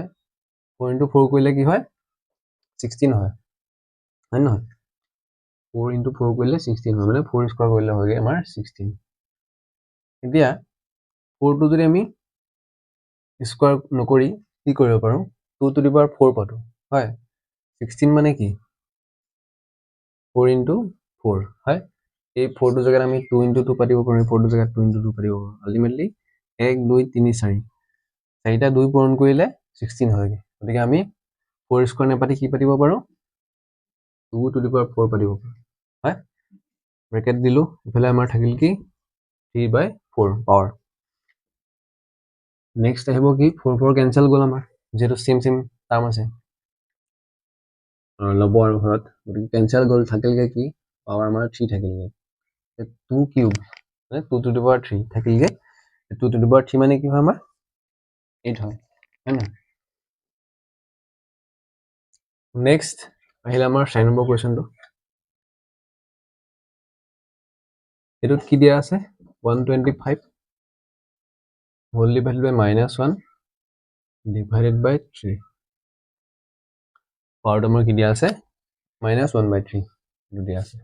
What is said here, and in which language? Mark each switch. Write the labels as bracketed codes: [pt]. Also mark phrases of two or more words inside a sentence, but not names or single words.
[as] 4 into 4 কৰিলে কি হয় 16 হয়, হয় নহয়, 4 into 4 কৰিলে 16 হয়, মানে 4 স্কোৱাৰ কৰিলে হয়গৈ আমাৰ 16। এতিয়া 4টো যদি আমি স্কোৱাৰ নকৰি কি কৰিব পাৰোঁ 2 [en] to the power [as] 4 পাতোঁ, হয়। 16 মানে কি 4 into 4, হয়। এই 4টোৰ জেগাত আমি 2 into 2 পাতিব পাৰোঁ, 4টোৰ জেগাত 2 into 2 পাতিব পাৰোঁ, আল্টিমেটলি 1 2 3 4, 4টা 2 পূৰণ কৰিলে 16 হয়গৈ, গতিকে আমি 4 স্কোৱাৰ নেপাতি কি পাতিব পাৰোঁ 2 [en] to the power [as] 4 পাতিব পাৰোঁ, হয়। ব্ৰেকেট দিলোঁ, ইফালে আমাৰ থাকিল কি 3/4 পাৱাৰ। নেক্সট আহিব কি 4 4 কেঞ্চেল গ'ল আমাৰ, যিহেতু [en] same term [as] আছে ল'ব আৰু ঘৰত, গতিকে কেঞ্চেল গ'ল, থাকিলগৈ কি পাৱাৰ আমাৰ 3 থাকিলগৈ, 2 কিউব মানে 2 [en] to the power [as] 3 থাকিলগৈ, 2 [en] to the power [as] 3 মানে কি হয় আমাৰ 8 হয়, হয় নহয়। নেক্সট আহিলে আমাৰ 4 নম্বৰ কুৱেশ্যনটো, এইটোত কি দিয়া আছে 125 [en] whole divided by [as] -1 [en] divided by [as] 3, পাৱাৰটো আমাৰ কি দিয়া আছে -1/3 এইটো দিয়া আছে।